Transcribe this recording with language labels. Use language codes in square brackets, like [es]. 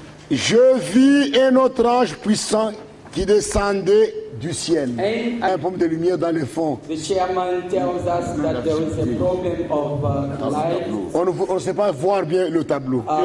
[fr] Je vis un autre ange puissant qui descendait du ciel. Un problème de lumière dans le fond. [en] The chairman tells us that there is a problem of light. [fr] On ne sait pas voir bien le tableau.